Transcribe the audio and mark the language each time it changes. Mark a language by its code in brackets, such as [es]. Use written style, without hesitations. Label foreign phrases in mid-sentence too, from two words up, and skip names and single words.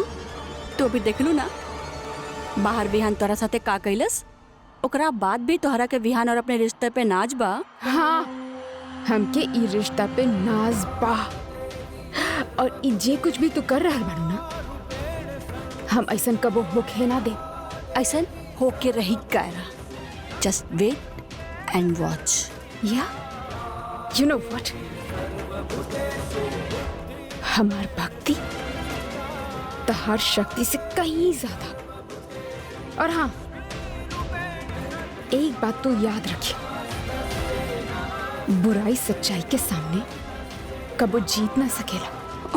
[bho] तो भी देख लू ना बाहर विहान तोरा साथे का कैलस, ओकरा बाद भी तोहरा के विहान और अपने रिश्ते पे नाज बा। हाँ, हमके ई रिश्ता पे नाज बा और ई जे कुछ भी तू कर रहल बारू ना, हम ऐसन कबो होखे ना दे। ऐसा होके रही कायरा, [en] just wait and watch. yeah you know what, [bho] हमार भक्ति तहार शक्ति से कहीं ज्यादा। और हाँ, एक बात तो याद रखिए, बुराई सच्चाई के सामने कबो जीत ना सकेला।